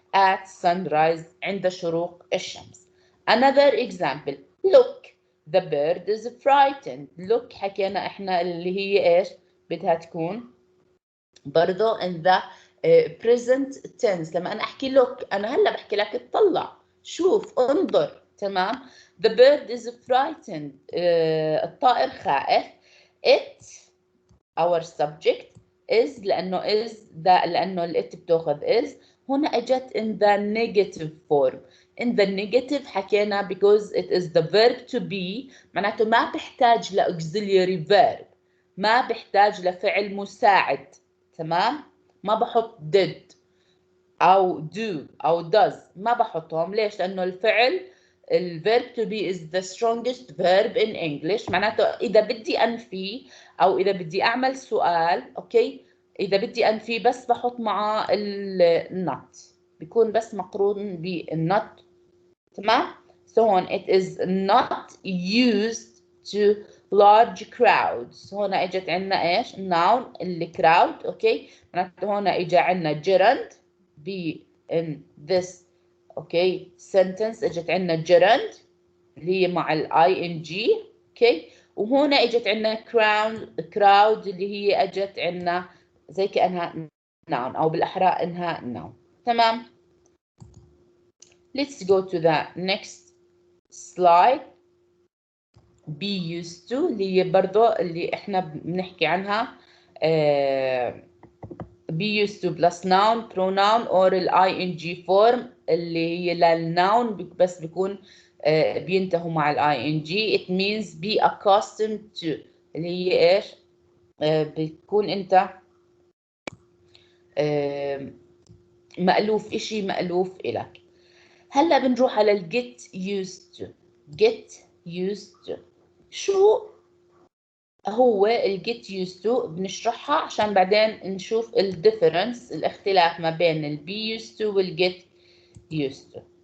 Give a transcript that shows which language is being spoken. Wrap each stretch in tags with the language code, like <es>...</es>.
<en>at sunrise</en> <ar>عند شروق الشمس.</ar> <en>Another example: look the bird is frightened.</en> <ar>look حكينا احنا اللي هي ايش بدها تكون برضو</ar> <en>in the present tense.</en> <ar>لما انا احكي look انا هلا بحكي لك اطلع، شوف، انظر. تمام.</ar> <en>the bird is frightened</en> <ar>الطائر خائف.</ar> <en>it our subject is لأنه is ده لأنه it بتاخذ is. هنا أجت in the negative form. in the negative حكينا because it is the verb to be معناته ما بحتاج ل auxiliary verb،</en> <ar>ما بحتاج لفعل مساعد. تمام. ما بحط</ar> <en>did أو do أو does،</en> <ar>ما بحطهم. ليش؟ لأنه الفعل</ar> <en>الverb to be is the strongest verb in English.</en> <ar>معناته إذا بدي أنفي أو إذا بدي أعمل سؤال أوكي، إذا بدي أنفي بس بحط معاه not، بيكون بس مقرون بالnot.</ar> <en>تمام؟ So هون it is not used to large crowds.</en> <ar>هون اجت عندنا ايش؟ noun اللي crowd. اوكي، معناته هون اجى عندنا gerund be in this اوكي sentence. اجت عندنا gerund اللي هي مع ال ing. اوكي، وهون اجت عندنا crowd اللي هي اجت عندنا زي كانها noun او بالاحرى انها noun. تمام.</ar> <en>Let's go to the next slide.</en> <ar>be used to اللي هي برضو اللي احنا بنحكي عنها</ar> <en>be used to plus noun pronoun or</en> <ar>ال ing form اللي هي للnoun بس بيكون بينتهوا مع ال ing.</ar> <en>it means be accustomed to</en> <ar>اللي هي ايش؟ بتكون انت مألوف، اشي مألوف إلك. هلا بنروح على ال get used to. get used to شو هو ال get used to؟ بنشرحها عشان بعدين نشوف ال difference الاختلاف ما بين ال be used to وال get used to.</ar>